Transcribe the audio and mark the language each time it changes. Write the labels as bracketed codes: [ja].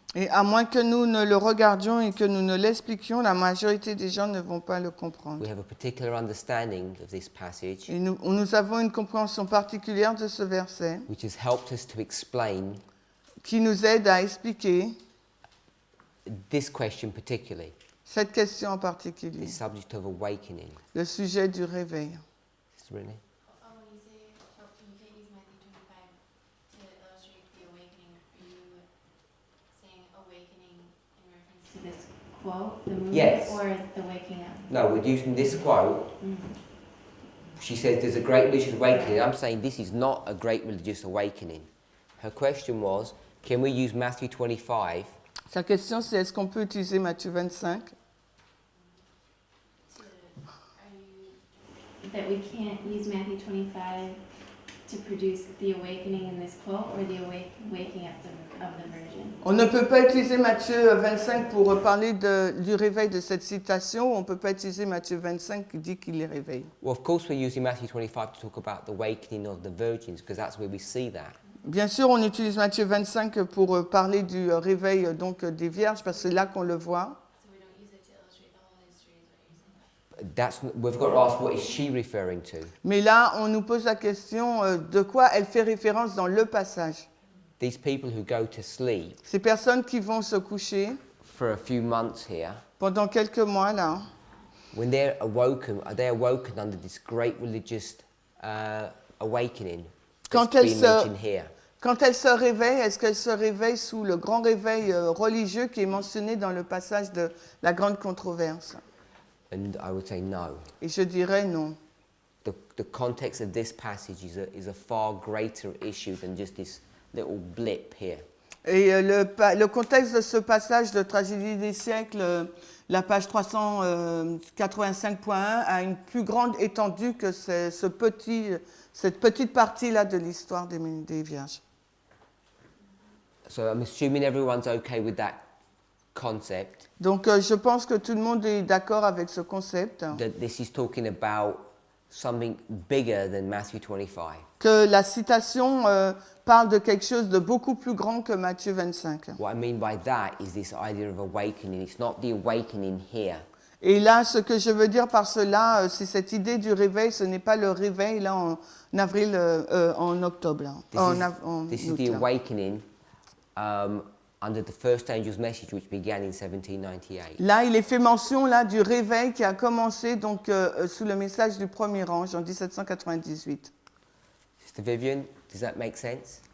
[fr] Et à moins que nous ne le regardions et que nous ne l'expliquions, la majorité des gens ne vont pas le comprendre. [en] We have a particular understanding of this passage, [fr] Et nous avons une compréhension particulière de ce verset [en] which has helped us to explain [fr] qui nous aide à expliquer [en] this question particularly, [fr] cette question en particulier, [en] this subject of awakening. [fr] le sujet du réveil. [en] Sister Renee? When you say you can't use Matthew 25 to illustrate the awakening, are you saying awakening in reference to this quote, the movement, Yes. or the waking up? No, we're using this quote. She says there's a great religious awakening. I'm saying this is not a great religious awakening. Her question was, can we use Matthew 25 [fr] Sa question, c'est est-ce qu'on peut utiliser Matthieu 25 [en] Are you that we can't use Matthew 25 to produce the awakening in this quote, or the waking up of the virgin? [fr] On ne peut pas utiliser Matthieu 25 pour parler du réveil de cette citation. On ne peut pas utiliser Matthieu 25 qui dit qu'il les réveille. [en] Well, of course, we're using Matthew 25 to talk about the awakening of the virgins, because that's where we see that. [fr] Bien sûr, on utilise Matthieu 25 pour parler du réveil donc, des vierges, parce que c'est là qu'on le voit. [en] So we don't use it to illustrate the whole history, is what you're saying? We've got to ask, what is she referring to? [fr] Mais là, on nous pose la question de quoi elle fait référence dans le passage. [en] These people who go to sleep [fr] Ces personnes qui vont se coucher [en] for a few months here, [fr] pendant quelques mois, là, [en] when they're awoken, are they awoken under this great religious awakening [fr] Quand [en] that's [fr] elles [en] been [fr] se- [en] mentioned here? [fr] quand elles se réveillent, est-ce qu'elles se réveillent sous le grand réveil religieux qui est mentionné dans le passage de la grande controverse? [en] And I would say no. [fr] Et je dirais non. [en] The context of this passage is a far greater issue than just this little blip here. [fr] Et le contexte de ce passage de Tragédie des siècles, la page 385.1, a une plus grande étendue que cette petite partie-là de l'histoire des vierges. [en] So I'm assuming everyone's okay with that concept, [fr] Donc je pense que tout le monde est d'accord avec ce concept, [en] that this is talking about something bigger than Matthew 25. [fr] que la citation parle de quelque chose de beaucoup plus grand que Matthieu 25. [en] What I mean by that is this idea of awakening. It's not the awakening here. [fr] Et là, ce que je veux dire par cela, c'est cette idée du réveil, ce n'est pas le réveil là en avril, en octobre, là, en [en] This is [fr] août, [en] the [fr] là. [en] awakening under the first angel's message, which began in 1798. [fr] Là, il est fait mention là du réveil qui a commencé donc sous le message du premier ange en 1798. [en] Sister Vivian, does that make sense?